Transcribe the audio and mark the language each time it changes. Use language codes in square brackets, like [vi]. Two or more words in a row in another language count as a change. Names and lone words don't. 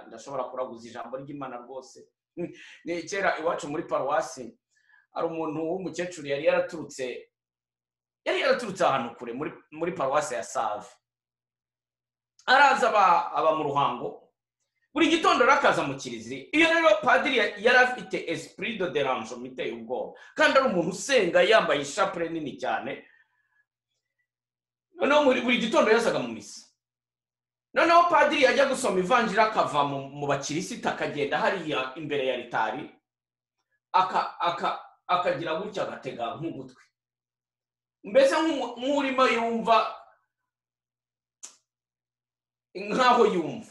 [rw] Ndashobora kuraguza ijambo ry'Imana rwose. Kera iwacu muri paruwasi hari umuntu w'umukecuru yari yaraturutse ahantu kure muri paruwasi ya Save. Araza aba mu Ruhango, buri gitondo rakaza mu kiliziya. Iyo rero padiri yari afite [fr] esprit de dérangement [rw] iteye ubwoba, kandi ari umuntu usenga yambaye ishapure nini cyane. Noneho buri gitondo yazaga mu misa. Noneho padiri yajya gusoma ivanjiri akava mu bakirisita akagenda hariya imbere ya ritari akagira gutya agatega nk'ugutwi, mbese nk'urimo yumva nk'aho yumva.